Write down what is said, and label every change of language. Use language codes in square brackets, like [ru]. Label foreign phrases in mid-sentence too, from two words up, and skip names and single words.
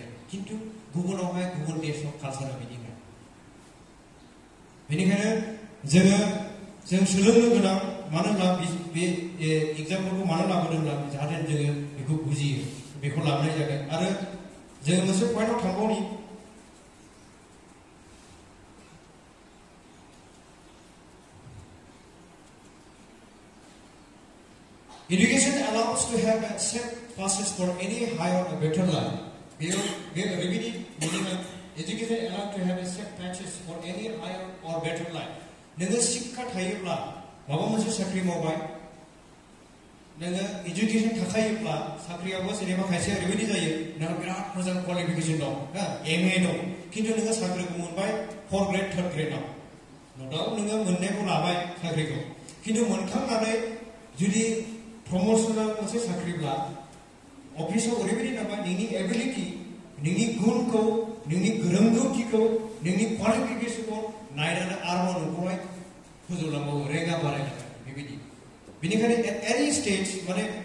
[brx] खिन्थु गुबुनावहाय गुबुन देशआव कालसारा बिदि नङा बेनिखायनो जों सोलोंनो गोनां मानो होनब्ला बे एग्जामफोरखौ मानो लाबोदोंब्ला जाहाथे जोङो बेखौ बुजियो बेखौ लाबोनाय जागोन आरो जोङो मोनसे पइन्टआव थांबावनि [en] Education allows to have a safe passage for any higher or better life. Education allows to have a safe passage for any higher or better life. [brx] नोङो शिक्षा थायोब्ला माबा मोनसे साख्रि मावबाय नोङो एजुकेशन थाखायोब्ला साख्रियावबो जेनेबा खायसे ओरैबायदि जायो नोंहा बिराद मोजां क्वालिफिकेशन दं हा MA दं खिन्थु नोङो साख्रिखौ मोनबाय 4 ग्रेड 3 ग्रेडआव न'दाव नोङो मोननायखौ लाबाय साख्रिखौ खिन्थु मोनखांनानै जुदि प्रमोशनाल मोनसे साख्रिब्ला अफिसाव ओरैबायदि नांबाय नोंनि एबिलिटि नोंनि गुनखौ नोंनि रोंगौथिखौ नोंनि क्वालिफिकेशनखौ नायनानै आरोबाव नोंखौहाय फोजौलांबावो रेगा बारायलाङो बेबायदि बेनिखायनो [en] any stage [brx] माने